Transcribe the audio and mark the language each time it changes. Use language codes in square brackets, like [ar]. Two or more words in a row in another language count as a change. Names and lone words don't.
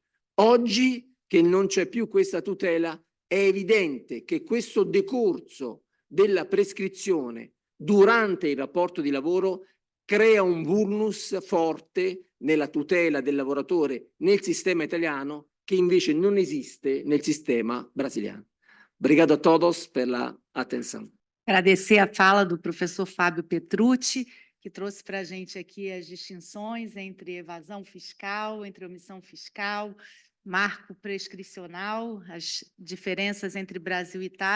[it] Oggi che non c'è più questa tutela, è evidente che questo decorso della prescrizione durante il rapporto di lavoro crea un vulnus forte nella tutela del lavoratore nel sistema italiano che invece non esiste nel sistema brasiliano. [pt] Obrigado a todos pela atenção. Agradecer a fala do professor Fábio Petrucci, que trouxe para a gente aqui as distinções entre evasão fiscal, entre omissão fiscal, marco prescricional, as diferenças entre Brasil e Itália.